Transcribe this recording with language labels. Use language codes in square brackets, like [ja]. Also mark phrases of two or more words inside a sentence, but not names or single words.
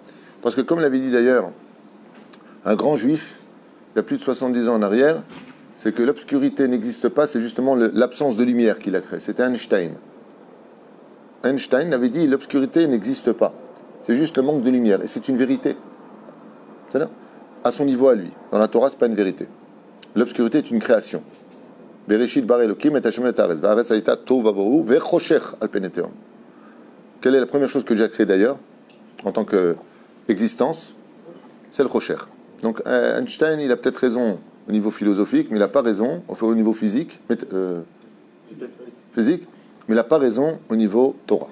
[fr] Parce que comme l'avait dit d'ailleurs un grand juif, il y a plus de 70 ans en arrière, c'est que l'obscurité n'existe pas, c'est justement l'absence de lumière qu'il a créée. C'était Einstein. Einstein avait dit l'obscurité n'existe pas. C'est juste le manque de lumière. Et c'est une vérité. C'est-à-dire, à son niveau à lui. Dans la Torah, ce n'est pas une vérité. L'obscurité est une création. [he] בראשית ברא אלקים את השם את הארץ. והארץ היתה טוב ובוהו וחושך על פני תהום. [fr] Quelle est la première chose que j'ai créée d'ailleurs, en tant qu'existence? C'est le choshech. Donc Einstein, il a peut-être raison au niveau philosophique, mais il n'a pas raison, enfin au niveau physique, mais il n'a pas raison au niveau Torah.